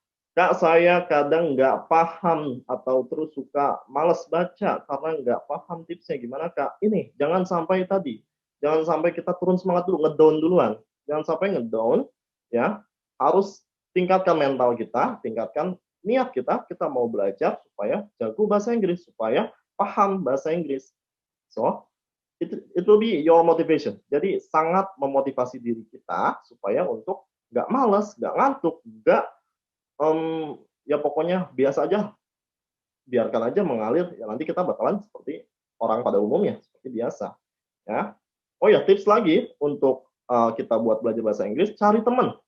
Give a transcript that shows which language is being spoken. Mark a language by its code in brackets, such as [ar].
[id] Kak, saya kadang nggak paham atau terus suka males baca karena nggak paham tipsnya. Gimana Kak? Ini, jangan sampai kita turun semangat dulu, ngedown duluan. Jangan sampai ngedown, ya. Harus tingkatkan mental kita, tingkatkan niat kita mau belajar supaya jago bahasa Inggris, supaya paham bahasa Inggris. [en] So, it will be your motivation. [id] Jadi sangat memotivasi diri kita supaya untuk nggak malas, nggak ngantuk, nggak ya pokoknya biasa aja, biarkan aja mengalir. Ya nanti kita bakalan seperti orang pada umumnya, seperti biasa. Ya. Oh ya, tips lagi untuk kita buat belajar bahasa Inggris, cari teman.